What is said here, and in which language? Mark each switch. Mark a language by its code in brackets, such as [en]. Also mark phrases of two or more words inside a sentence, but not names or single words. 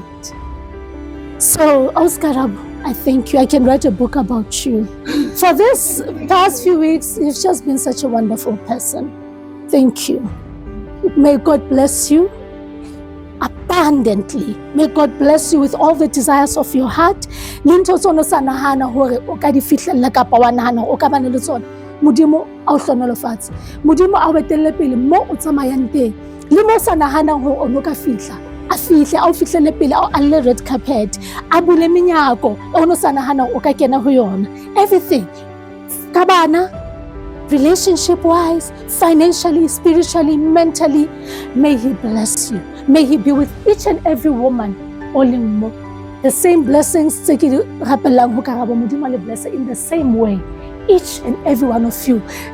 [en] So, Oscar, I thank you. I can write a book about you. For this past few weeks, you've just been such a wonderful person. Thank you. May God bless you abundantly. May God bless you with all the desires of your heart. [st] Linto tsono sa nahana hore o ka di fihlella kapa wa nahana o ka bana le tsona. Modimo a o hlonolofatse. Modimo a o betelle pele mo o tsamayang teng. Le mo sa nahana hore o no ka fihla. A fihle a o fihlele pele a o alle [en] red carpet. [st] A bule menyako o no sa nahana o ka kena ho yona. [en] Everything. [st] Ka bana, [en] relationship-wise, financially, spiritually, mentally, may He bless you. May He be with each and every woman, all in more. The same blessings, in the same way, each and every one of you.